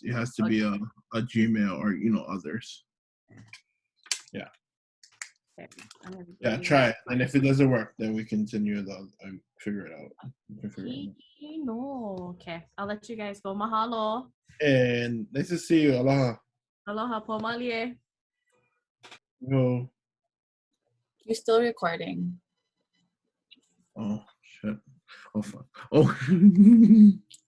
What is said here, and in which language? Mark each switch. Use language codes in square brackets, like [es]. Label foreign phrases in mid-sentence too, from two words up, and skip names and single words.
[en] It has to be a Gmail or others. Yeah. Yeah, try it. And if it doesn't work, then we continue and figure it out. No. Okay. I'll let you guys go. Mahalo. And nice to see you. Aloha. [haw] Aloha po malie. [en] No. You're still recording. Oh shit. Oh fuck. Oh